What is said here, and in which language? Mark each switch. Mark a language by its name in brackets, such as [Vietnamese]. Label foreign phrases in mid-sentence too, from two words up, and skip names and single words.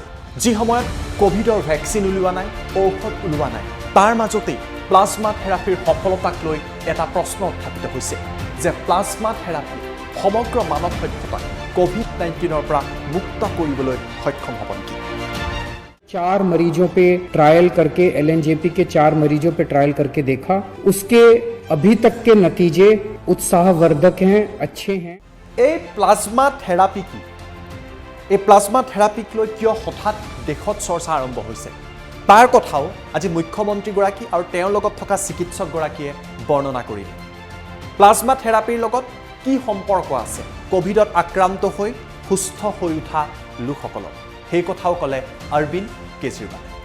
[Assamese] যি সময়ত কোভিডৰ ভেকচিন উলিওৱা নাই, ঔষধ উলিওৱা নাই, তাৰ মাজতেই প্লাজমা থেৰাপিৰ সফলতাক লৈ এটা প্ৰশ্ন উত্থাপিত হৈছে যে প্লাজমা থেৰাপি সমগ্ৰ মানৱ সভ্যতাক কোভিড-19ৰ পৰা মুক্ত কৰিবলৈ সক্ষম হ'ব নেকি? [Hindi] 4 मरीजों पे ट्रायल करके LNJP के 4 मरीजों पे ट्रायल करके देखा, उसके अभी तक के नतीजे उत्साहवर्धक हैं, अच्छे हैं। [Assamese] এই প্লাজমা থেৰাপি কি? এই প্লাজমা থেৰাপিক লৈ কিয় হঠাৎ দেশত চৰ্চা আৰম্ভ হৈছে, তাৰ কথাও আজি মুখ্যমন্ত্ৰীগৰাকী আৰু তেওঁৰ লগত থকা চিকিৎসকগৰাকীয়ে বৰ্ণনা কৰিলে। প্লাজমা থেৰাপিৰ লগত কি সম্পৰ্ক আছে কোভিডত আক্ৰান্ত হৈ সুস্থ হৈ উঠা লোকসকলৰ, সেই কথাও ক'লে অৰবিন্দ কেজৰিৱালে।